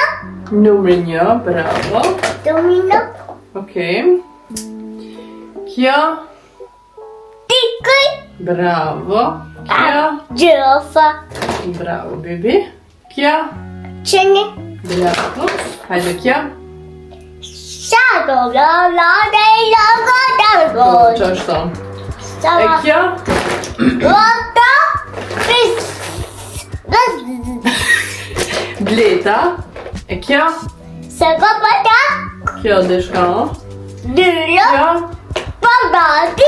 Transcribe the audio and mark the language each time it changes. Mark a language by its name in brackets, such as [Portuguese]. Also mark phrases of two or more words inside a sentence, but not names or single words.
[Albanian] Numri 1. Bravo. Domino. Okej. Kjo? Tiki. Bravo. Kjo? Girafa. Bravo, bebi. Kjo? Çini. Bravo. Hajde kjo? Shadow. La la la la la. Që është tonë? E Sa. kjo? Lota. Fish. Bleta. E kjo? Sagopata. Kjo dhe shka? Dylo. Kjo? Patati.